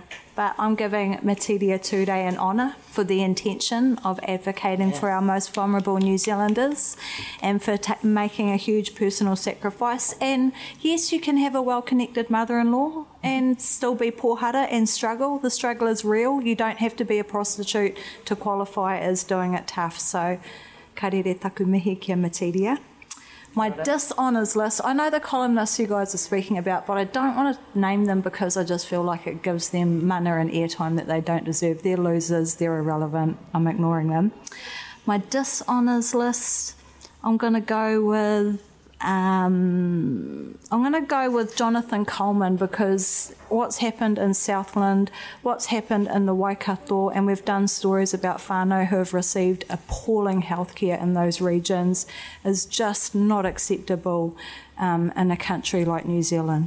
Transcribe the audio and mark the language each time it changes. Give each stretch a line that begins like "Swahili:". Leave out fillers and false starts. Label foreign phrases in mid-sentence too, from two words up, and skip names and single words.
English: But I'm giving Matidia Tude an honour for the intention of advocating for our most vulnerable New Zealanders and for making a huge personal sacrifice. And yes, you can have a well-connected mother-in-law and still be pohara and struggle. The struggle is real. You don't have to be a prostitute to qualify as doing it tough. So,
Māori: karere taku mihi kia Matidia.
English: My dishonours list, I know the columnists you guys are speaking about, but I don't want to name them because I just feel like it gives them mana and airtime that they don't deserve. They're losers, they're irrelevant, I'm ignoring them. My dishonours list, I'm going to go with Jonathan Coleman, because what's happened in Southland, what's happened in the Waikato, and we've done stories about whānau who have received appalling healthcare in those regions, is just not acceptable in a country like New Zealand.